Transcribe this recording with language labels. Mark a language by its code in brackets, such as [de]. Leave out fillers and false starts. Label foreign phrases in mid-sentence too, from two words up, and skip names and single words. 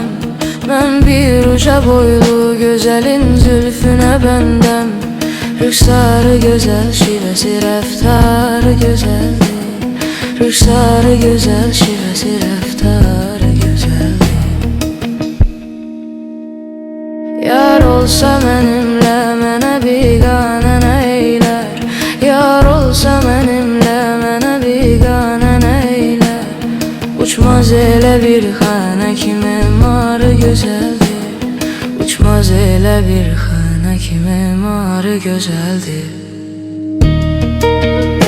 [tr] Ben bir uca boylu güzelin zülfüne bendem. Rüxarı güzel şivesi reftarı güzeldi. Rüxarı güzel şivesi reftarı güzeldi. Yar olsa benimle [az] mənə biganə nə eylər. [tr] Yar olsa benimle [az] mənə biganə nə eylər. Uçmaz elə bir xanə kimi marı gözəldir. Uçmaz elə bir xanə kimi marı gözəldir.